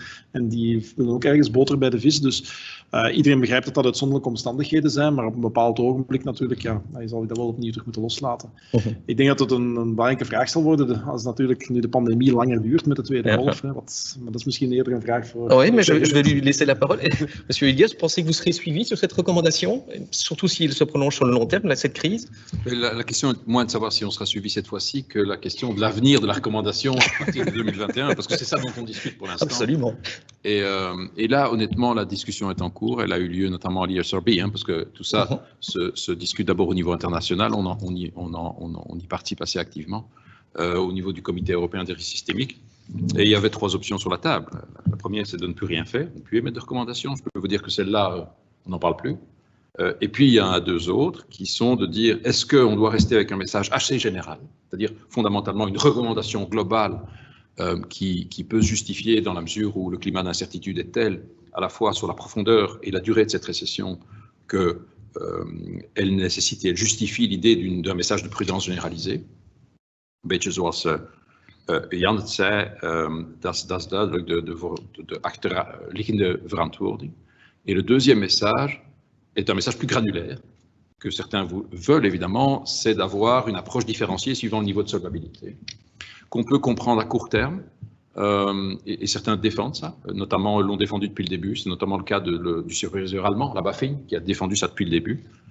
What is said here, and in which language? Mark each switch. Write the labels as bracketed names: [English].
[Dutch] En die willen ook ergens boter bij de vis. Dus iedereen begrijpt dat dat uitzonderlijke omstandigheden zijn, maar op een bepaald ogenblik natuurlijk, je zal dat wel opnieuw terug moeten loslaten. Ik denk dat het een belangrijke vraag zal worden als natuurlijk nu de pandemie langer duurt met de tweede golf. Maar dat is misschien eerder een vraag voor... [French] Oui, mais je vais lui laisser la parole. Monsieur Elias, pensez que vous serez suivi sur cette recommandation, surtout s'il se prolonge sur le long terme, cette crise? La question est moins de savoir si on sera suivi cette fois-ci que la question de l'avenir de la recommandation à partir de 2021, parce que c'est ça dont on discute pour l'instant. Absolument. Et là, honnêtement, la discussion est en cours. Elle a eu lieu notamment à l'ISRB, parce que tout ça se discute d'abord au niveau international. On y participe assez activement. Au niveau du Comité européen des risques systémiques. Et il y avait 3 options sur la table. La première, c'est de ne plus rien faire, ne plus émettre de recommandations. Je peux vous dire que celle-là, on n'en parle plus. Et puis, il y en a 2 autres qui sont de dire, est-ce qu'on doit rester avec un message assez général, c'est-à-dire fondamentalement une recommandation globale qui peut justifier dans la mesure où le climat d'incertitude est tel, à la fois sur la profondeur et la durée de cette récession, qu'elle nécessite et elle justifie l'idée d'un message de prudence généralisée. [Dutch] Een beetje zoals Jan het zei, dat is duidelijk de achterliggende verantwoording. [French] Et le deuxième message est un message plus granulaire, que certains veulent évidemment, c'est d'avoir une approche différenciée suivant le niveau de solvabilité, qu'on peut comprendre à court terme, et certains défendent ça, notamment l'ont défendu depuis le début, c'est notamment le cas du superviseur allemand, la BaFin, qui a défendu ça depuis le début.